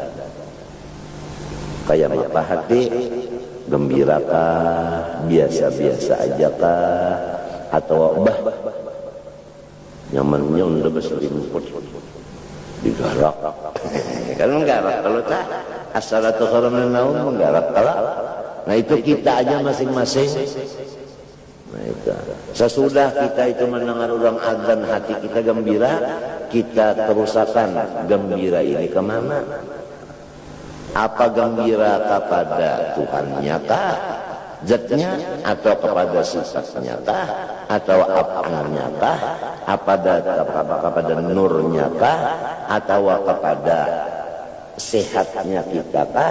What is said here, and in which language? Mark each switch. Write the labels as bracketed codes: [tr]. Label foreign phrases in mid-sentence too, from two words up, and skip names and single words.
[bjn] Kayak apa hati? Gembirakah, biasa-biasa aja kah, atau nyamannya udah berselimut digarap. Kan menggarap kalau tak [ar] الصلاة خير من النوم, [bjn] menggarap kalau. Nah itu kita aja masing-masing. Nah itu. Sesudah kita itu mendengar orang azan, hati kita gembira, kita terusakan gembira ini kemana? Apa gembira kepada Tuhannya kah? Zatnya, atau kepada sifatnya kah? Atau apanya kah? Kepada nurnya kah? Atau kepada sehatnya kita kah?